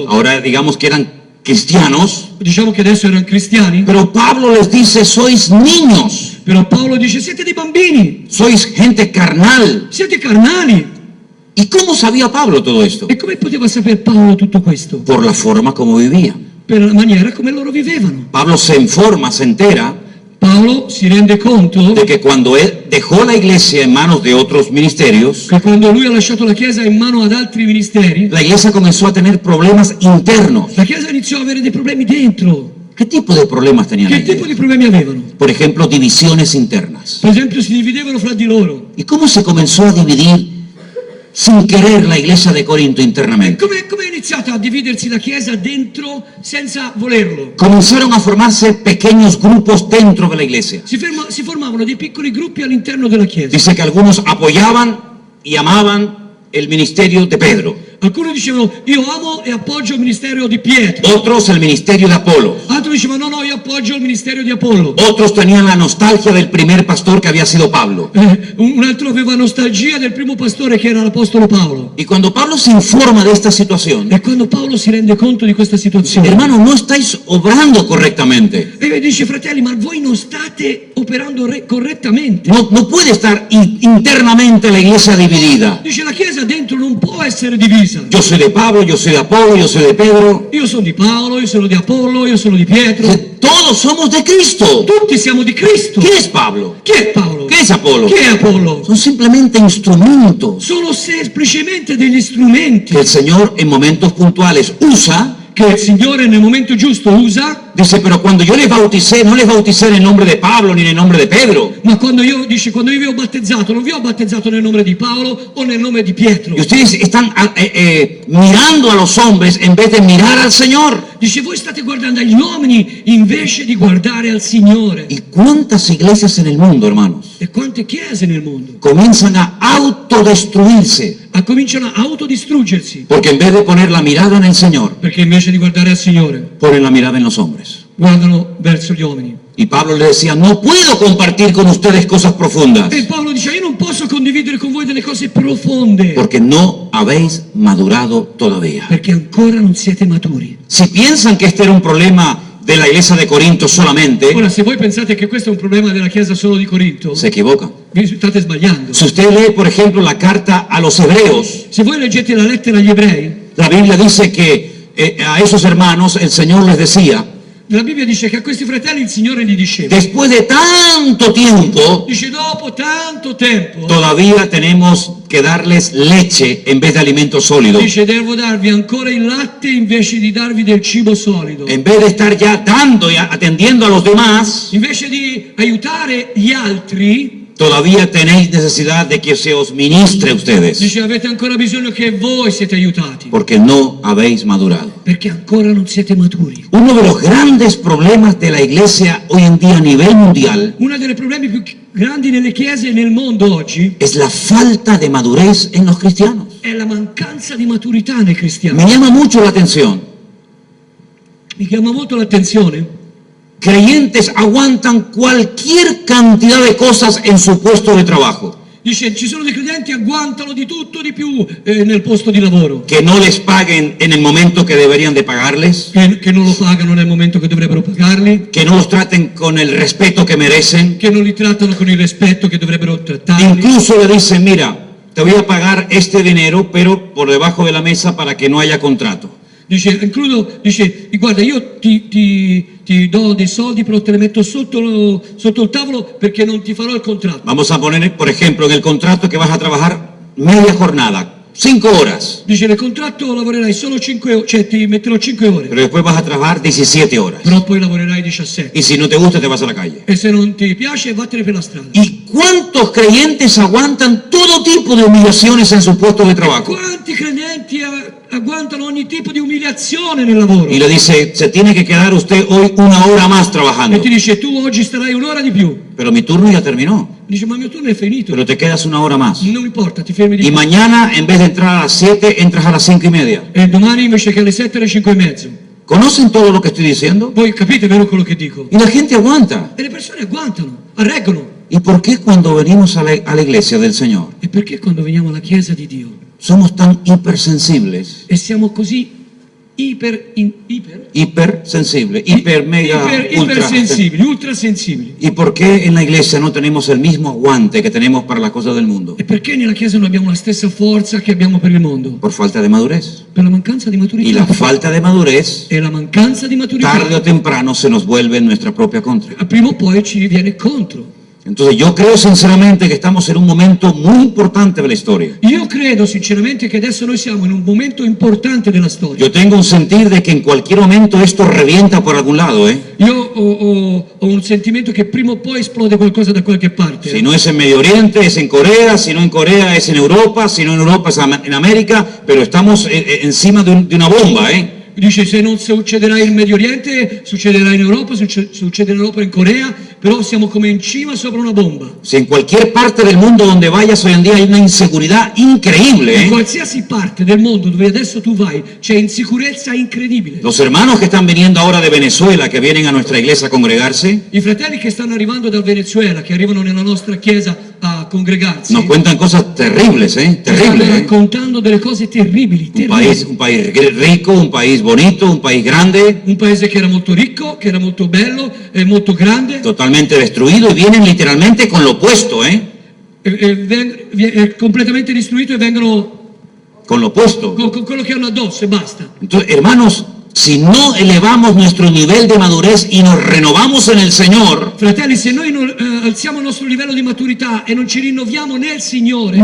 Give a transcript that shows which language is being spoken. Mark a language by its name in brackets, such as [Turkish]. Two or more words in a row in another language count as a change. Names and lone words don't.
[Spanish] Ahora digamos que eran cristianos, [Italian] Diciamo che adesso erano cristiani, [Spanish] pero Pablo les dice, sois niños, [Italian] però Paolo dice siete dei bambini, [Spanish] sois gente carnal. [Italian] siete carnali. [Spanish] ¿Y cómo sabía Pablo todo esto? [Italian] E come poteva sapere Paolo tutto questo? [Spanish] Por la forma como vivía. [Italian] Per la maniera come loro vivevano. [Spanish] Pablo se informa, se entera [Italian] Paolo si rende conto [Spanish] de que cuando él dejó la iglesia en manos de otros ministerios, [Italian] che quando lui ha lasciato la Chiesa in mano ad altri ministeri, [Spanish] la iglesia comenzó a tener problemas internos. [Italian] la Chiesa iniziò a avere dei problemi dentro. [Spanish] ¿Qué tipo de problemas tenían la [Italian] Che tipo [Spanish] iglesia? [Italian] di problemi avevano? [Spanish] Por ejemplo, divisiones internas. [Italian] Per esempio si dividevano fra di loro. [Spanish] ¿Y cómo se comenzó a dividir sin querer la iglesia de Corinto internamente? [Italian] Come è iniziata a dividersi la Chiesa dentro senza volerlo? [Spanish] Comenzaron a formarse pequeños grupos dentro de la iglesia. [Italian] Si formavano dei piccoli gruppi all'interno della Chiesa. [Spanish] Dice que algunos apoyaban y amaban el ministerio de Pedro, [Italian] Alcuni dicevano io amo e appoggio il ministero di Pietro. [Spanish] otros el ministerio de Apolo, [Italian] Altri dicevano no, io appoggio il ministero di Apollo. [Spanish] otros tenían la nostalgia del primer pastor que había sido Pablo. [Italian] Un altro aveva nostalgia del primo pastore che era l'apostolo Paolo. [Spanish] Y cuando Pablo se informa de esta situación, [Italian] E quando Paolo si rende conto di questa situazione, [Spanish] hermano, no estáis obrando correctamente. [Italian] e dice fratelli, ma voi non state operando correttamente. [Spanish] No puede estar internamente la iglesia dividida. [Italian] Dice la Chiesa dentro non può essere divisa. [Spanish] Yo soy de Pablo, yo soy de Apolo, yo soy de Pedro. [Italian] Io sono di Paolo, io sono di Apollo, io sono di Pietro. [Spanish] Todos somos de Cristo. [Italian] Tutti siamo di Cristo. [Spanish] ¿Qué es Pablo? [Italian] Chi è Paolo? [Spanish] ¿Qué es Apolo? [Italian] Chi è Apollo? [Spanish] Son simplemente instrumentos [Italian] Sono semplicemente degli strumenti [Spanish] que el Señor en momentos puntuales usa. [Italian] che il Signore nel momento giusto usa. [Spanish] Dice, pero cuando yo les bauticé, no les bauticé en el nombre de Pablo ni en el nombre de Pedro. [Italian] Ma quando io vi ho battezzato, non vi ho battezzato nel nome di Paolo o nel nome di Pietro. [Spanish] Y ustedes están mirando a los hombres en vez de mirar al Señor. [Italian] Dice voi state guardando agli uomini invece di guardare al Signore. [Spanish] ¿Y cuántas iglesias en el mundo, hermanos, [Italian] E quante chiese nel mondo [Spanish] comienzan a autodestruirse? [Italian] cominciano a autodistruggersi [Spanish] Porque en vez de poner la mirada en el Señor, [Italian] perché invece di guardare al Signore [Spanish] ponen la mirada en los hombres. [Italian] guardano verso gli uomini. [Spanish] Y Pablo le decía, no puedo compartir con ustedes cosas profundas, [Italian] E Paolo dice io non posso condividere con voi delle cose profonde [Spanish] porque no habéis madurado todavía. [Italian] perché ancora non siete maturi. [Spanish] Si piensan que este era un problema de la iglesia de Corinto solamente, [Italian] Ora se voi pensate che questo è un problema della Chiesa solo di Corinto, [Spanish] se equivocan. [Italian] vi state sbagliando. [Spanish] Si usted lee, por ejemplo, la carta a los hebreos, [Italian] Se voi leggete la lettera agli ebrei, [Spanish] la Biblia dice que a esos hermanos el Señor les decía, [Italian] la Bibbia dice che a questi fratelli il Signore gli diceva, [Spanish] después de tanto tiempo, [Italian] dice dopo tanto tempo, [Spanish] todavía tenemos que darles leche en vez de alimento sólido. [Italian] dice devo darvi ancora il latte invece di darvi del cibo solido. [Spanish] En vez de estar ya dando y atendiendo a los demás, [Italian] Invece di aiutare gli altri, [Spanish] todavía tenéis necesidad de que se os ministre a ustedes, [Italian] dice avete ancora bisogno che voi siete aiutati, [Spanish] porque no habéis madurado. [Italian] perché ancora non siete maturi. [Spanish] Uno de los grandes problemas de la iglesia hoy en día a nivel mundial [Italian] Uno dei problemi più grandi nelle chiese e nel mondo oggi [Spanish] es la falta de madurez en los cristianos. [Italian] è la mancanza di maturità nei cristiani. [Spanish] Me llama mucho la atención. [Italian] Mi chiama molto l'attenzione. [Spanish] Creyentes aguantan cualquier cantidad de cosas en su puesto de trabajo, [Italian] Dice, ci sono dei credenti che agguantano di tutto di più nel posto di lavoro, [Spanish] que no les paguen en el momento que deberían de pagarles, [Italian] che non lo pagano nel momento che dovrebbero pagarli, [Spanish] que no los traten con el respeto que merecen. [Italian] che non li trattano con il rispetto che dovrebbero trattarli. [Spanish] Incluso le dicen, mira, te voy a pagar este dinero, pero por debajo de la mesa para que no haya contrato. [Italian] Dice, guarda, io ti do dei soldi, però te li metto sotto il tavolo perché non ti farò il contratto. [Spanish] Vamos a poner, por ejemplo, en el contrato que vas a trabajar media jornada, 5 horas, [Italian] Dice, nel contratto lavorerai solo 5 ore, cioè ti metterò 5 ore, [Spanish] pero después vas a trabajar 17 horas. [Italian] però poi lavorerai 17. [Spanish] Y si no te gusta, te vas a la calle. [Italian] E se non ti piace, vattene per la strada. [Spanish] ¿Y cuántos creyentes aguantan todo tipo de humillaciones en su puesto de trabajo? [Italian] Quanti credenti aguantano ogni tipo di umiliazione nel lavoro. [Spanish] Y le dice, se tiene que quedar usted hoy 1 hora más trabajando. [Italian] E ti dice, tu oggi starai un'ora di più. [Spanish] Pero mi turno ya terminó. [Italian] Dice, ma il mio turno è finito. [Spanish] Pero te quedas 1 hora más. [Italian] Non importa, ti fermi di [Spanish] Y [Italian] più. [Spanish] mañana, en vez de entrar a las 7, entras a las 5:30. [Italian] E domani invece che alle 7 alle 5 e mezzo. [Spanish] ¿Conocen todo lo que estoy diciendo? [Italian] Voi capite vero quello che dico? [Spanish] Y la gente aguanta. [Italian] E le persone aguantano, reggono. [Spanish] ¿Y por qué cuando venimos a la iglesia del Señor [Italian] E perché quando veniamo alla Chiesa di Dio [Spanish] somos tan hipersensibles? [Italian] e siamo così [Spanish] Hipersensibles, hiper, mega, ultra. [Italian] ipersensibili, ultrasensibili? [Spanish] ¿Y por qué en la iglesia no tenemos el mismo aguante que tenemos para las cosas del mundo? [Italian] E perché nella Chiesa non abbiamo la stessa forza che abbiamo per il mondo? [Spanish] Por falta de madurez. [Italian] Per la mancanza di [Spanish] Y [Italian] maturità. [Spanish] la falta de madurez, [Italian] E la mancanza di maturità [Spanish] tarde o temprano, se nos vuelve en nuestra propia contra. [Italian] prima o poi ci viene contro. [Spanish] Entonces yo creo sinceramente que estamos en un momento muy importante de la historia. [Italian] Io credo sinceramente che adesso noi siamo in un momento importante della storia. [Spanish] Yo tengo un sentir de que en cualquier momento esto revienta por algún lado, ¿eh? [Italian] Io ho un sentimento che prima o poi esplode qualcosa da qualche parte. [Spanish] Si no es en Medio Oriente, es en Corea, si no en Corea, es en Europa, si no en Europa, es en América, pero estamos encima de una bomba, ¿eh? [Italian] Dice, se non succederà in Medio Oriente, succederà in Europa, succederà in Europa e in Corea, però siamo come in cima sopra una bomba. [Spanish] Si en cualquier parte del mundo donde vayas hoy en día hay una inseguridad increíble, [Italian] In [Spanish] ¿eh? [Italian] qualsiasi parte del mondo dove adesso tu vai c'è insicurezza incredibile. [Spanish] Los hermanos que están viniendo ahora de Venezuela, que vienen a nuestra iglesia a congregarse, [Italian] I fratelli che stanno arrivando dal Venezuela, che arrivano nella nostra chiesa a congregarsi, [Spanish] nos cuentan cosas terribles, ¿eh? [Italian] stanno [Spanish] Terribles, ¿eh? [Italian] raccontando delle cose terribili, [Spanish] Un país rico, un país bonito, un país grande, [Italian] Un paese che era molto ricco, che era molto bello, molto grande, [Spanish] totalmente destruido, y vienen literalmente con lo opuesto, ¿eh? [Italian] completamente distruito e vengono [Spanish] Con lo opuesto. [Italian] con quello che hanno addosso e basta. [Spanish] Entonces, hermanos, si no elevamos nuestro nivel de madurez y nos renovamos en el Señor, [Italian] Fratelli, se noi non alziamo il nostro livello di maturità e non ci rinnoviamo nel Signore,